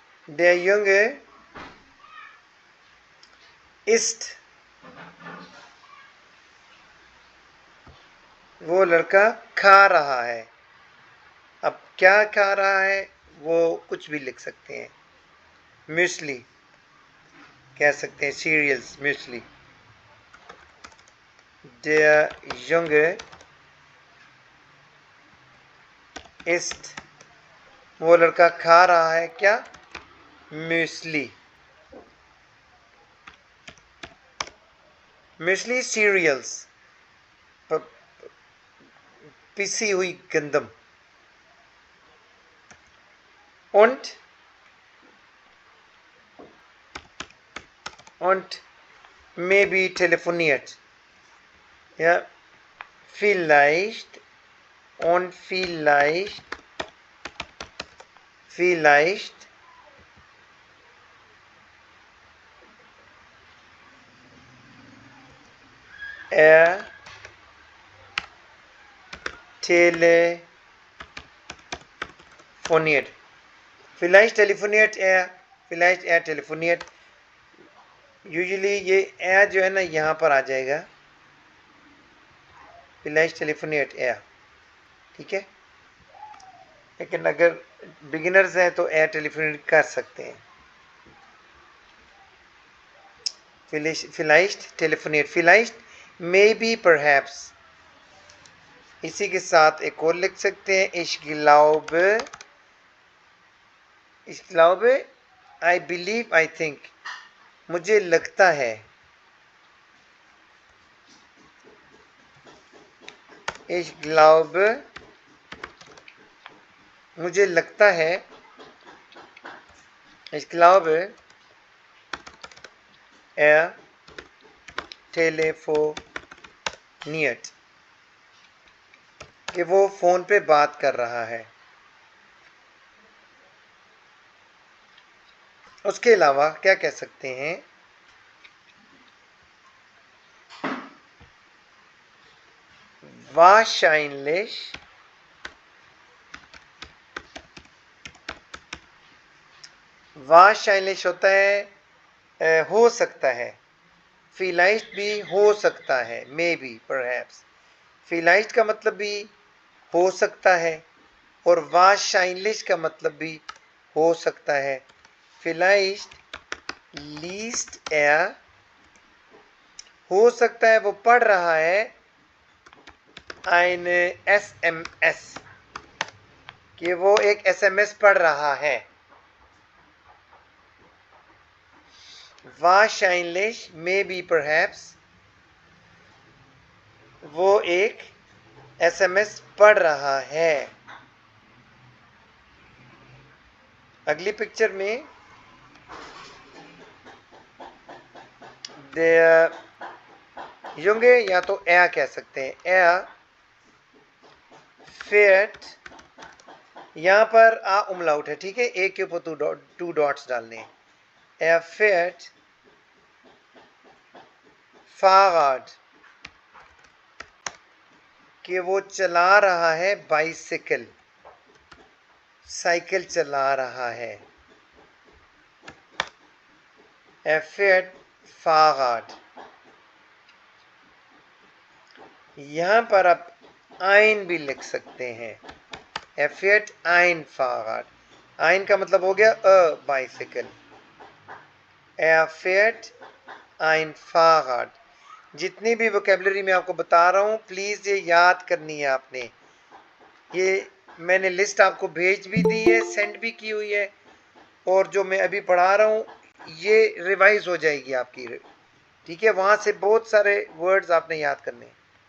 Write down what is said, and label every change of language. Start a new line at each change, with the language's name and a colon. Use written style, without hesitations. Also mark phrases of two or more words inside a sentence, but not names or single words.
German: Der Junge ist,
Hindi: वो लड़का खा रहा है। अब क्या खा रहा है, वो कुछ भी लिख सकते हैं। म्यूसली कह सकते हैं, सीरियल्स, म्यूसली।
German: Der Junge ist,
Hindi: वो लड़का खा रहा है क्या, म्यूसली। म्यूसली सीरियल्स, पिसी हुई गंदम।
German: Und maybe telefoniert. Ja, vielleicht und vielleicht er telefoniert. Vielleicht telefoniert er, vielleicht er telefoniert।
Hindi: यूजुअली ये ए जो है ना यहाँ पर आ जाएगा,
German: vielleicht telefoniert er,
Hindi: ठीक है। लेकिन अगर बिगिनर्स हैं तो
German: er telefoniert
Hindi: कर सकते हैं।
German: vielleicht telefoniert, vielleicht
English: maybe perhaps।
Hindi: इसी के साथ एक और लिख सकते हैं,
German: ich glaube,
English: I believe, I think,
Hindi: मुझे लगता है।
German: ich glaube,
Hindi: मुझे लगता है।
German: ich glaube, er telefoniert,
Hindi: कि वो फोन पे बात कर रहा है। उसके अलावा क्या कह सकते हैं,
German: wahrscheinlich, wahrscheinlich
Hindi: होता है हो सकता है। vielleicht भी हो सकता है,
English: maybe, perhaps.
Hindi: vielleicht का मतलब भी हो सकता है और wahrscheinlich का मतलब भी हो सकता है।
German: vielleicht liest er,
Hindi: हो सकता है वो पढ़ रहा है,
German: eine SMS,
Hindi: कि वो एक SMS पढ़ रहा है।
German: wahrscheinlich,
English: maybe, perhaps,
Hindi: वो एक SMS पढ़ रहा है। अगली पिक्चर में
German: der Junge,
Hindi: या तो er कह सकते हैं,
German: er fährt,
Hindi: यहां पर आ उमलाउट है, ठीक है, एक के ऊपर
English: two dots
Hindi: डालने हैं।
German: er fährt Fahrrad,
Hindi: कि वो चला रहा है बाइसिकल, साइकिल चला रहा है।
German: er fährt Fahrrad,
Hindi: यहां पर आप ein भी लिख सकते हैं।
German: er fährt ein Fahrrad,
Hindi: ein का मतलब हो गया
English: a bicycle.
German: er fährt ein Fahrrad।
Hindi: जितनी भी वोकेबलरी मैं आपको बता रहा हूँ, प्लीज़ ये याद करनी है आपने। ये मैंने लिस्ट आपको भेज भी दी है, सेंड भी की हुई है, और जो मैं अभी पढ़ा रहा हूँ ये रिवाइज हो जाएगी आपकी, ठीक है। वहाँ से बहुत सारे वर्ड्स आपने याद करने हैं।